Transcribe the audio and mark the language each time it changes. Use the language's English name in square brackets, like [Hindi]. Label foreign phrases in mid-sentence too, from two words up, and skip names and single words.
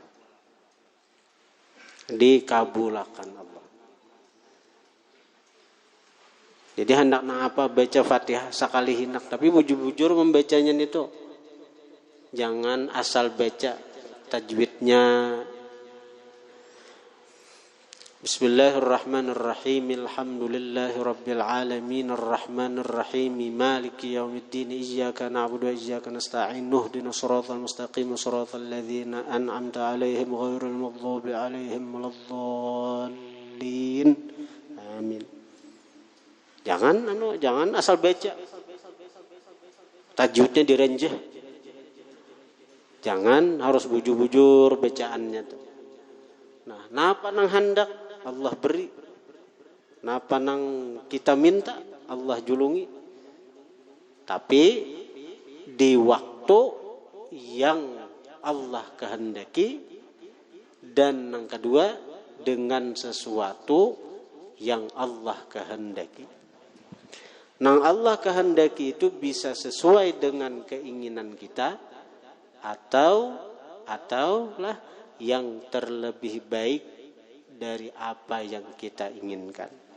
[Banjar] Dikabulakan Allah. Jadi hendak apa baca Fatihah sekali hinak, tapi bujur-bujur membacanya itu. Jangan asal baca, tajwidnya. [Arabic] بسم الله الرحمن الرحيم. الحمد لله رب العالمين الرحمن الرحيم مالك يوم الدين إياك نعبد وإياك نستعين اهدنا الصراط المستقيم صراط الذين أنعمت عليهم غير المغضوب عليهم ولا الضالين. [Banjar] Amin. Jangan asal baca. Tajwidnya direnjeh. Jangan harus bujur-bujur bacaannya tuh. Nah, napa nang hendak Allah beri, napa nang kita minta Allah julungi. Tapi di waktu yang Allah kehendaki, dan yang kedua dengan sesuatu yang Allah kehendaki. Nang Allah kehendaki itu bisa sesuai dengan keinginan kita atau lah yang terlebih baik dari apa yang kita inginkan.